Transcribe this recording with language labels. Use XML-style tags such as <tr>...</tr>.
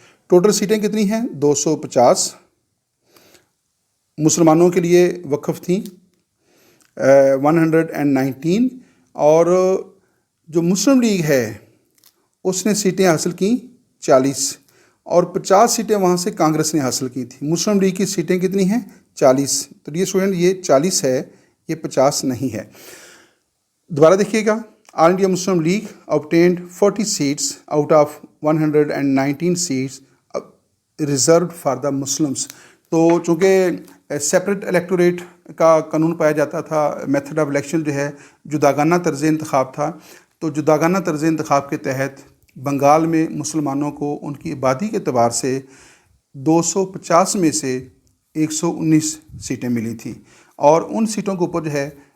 <ur>Total سیٹیں کتنی ہیں؟ 250 مسلمانوں کے لیے وقف تھیں 119، اور جو مسلم لیگ ہے اس نے سیٹیں حاصل کیں 40، اور 50 سیٹیں وہاں سے کانگریس نے حاصل کی تھی. مسلم لیگ کی سیٹیں کتنی ہیں؟ 40. تو یہ اسٹوڈنٹ یہ 40 ہے، یہ 50 نہیں ہے. دوبارہ دیکھیے گا.</ur> <en>All India Muslim League obtained 40 seats out of 119 seats reserved for the Muslims.</en> <ur>تو چونکہ سیپریٹ الیکٹوریٹ کا قانون پایا جاتا تھا، میتھڈ آف الیکشن جو ہے جداگانہ طرز انتخاب تھا، تو جداگانہ طرز انتخاب کے تحت بنگال میں مسلمانوں کو ان کی آبادی کے اعتبار سے 250 میں سے 119 سیٹیں ملی تھیں، اور ان سیٹوں کے اوپر جو ہے</ur>